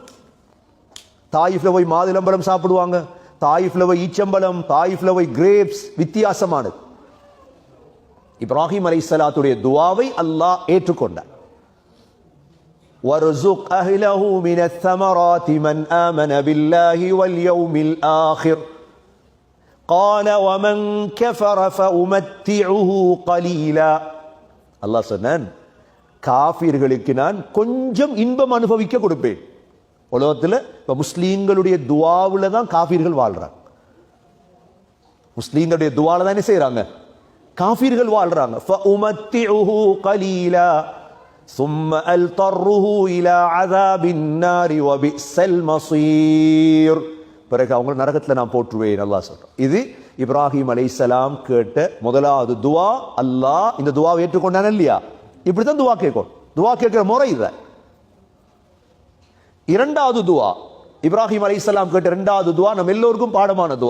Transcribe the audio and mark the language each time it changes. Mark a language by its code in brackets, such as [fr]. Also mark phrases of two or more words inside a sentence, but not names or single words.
[ta] தாயிஃப்ல போய் மாதுளம்பழம் சாப்பிடுவாங்க, தாயிஃப்ல போய் ஈச்சம்பழம், தாயிஃப்ல போய் கிரேப்ஸ், வித்தியாசமானது. இப்ராஹிம் அலைஹிஸ்ஸலாத்துடைய துஆவை அல்லாஹ் ஏற்றுக்கொண்டார். [ar] وارزق أهله من الثمرات من آمن بالله واليوم الآخر قال ومن كفر فأمتعه قليلا. [ta] அல்லாஹ் சொன்னான், காஃபிர்களுக்கு நான் கொஞ்சம் இன்பம் அனுபவிக்க கொடுப்பேன். உலகத்தில் இப்ப முஸ்லீம்களுடைய துஆவுல தான் காஃபிர்கள் வாழ்றாங்க. முஸ்லீம்களுடைய துஆல தான் என்ன செய்றாங்க, காஃபிர்கள் வாழ்றாங்க. [ar] فأمتعه قليلا ثم ألطره إلى عذاب النار وبئس المصير. [ta] பிறகு அவங்க நரகத்தில் நான் போட்டுருவேன் அல்லாஹ் சொல்றான். இது இப்ராஹிம் அலைஹிஸ்ஸலாம் கேட்ட முதலாவது துவா. அல்லாஹ் இந்த துவாவை ஏற்றுக்கொண்டான இல்லையா? இப்படித்தான் துவா கேட்கும். துவா கேட்கிற முறை இது. இரண்டாவது துவா, இப்ராஹிம் அலைஹிஸ்ஸலாம் கேட்ட இரண்டாவது துவா நம்ம எல்லோருக்கும் பாடமான துவா.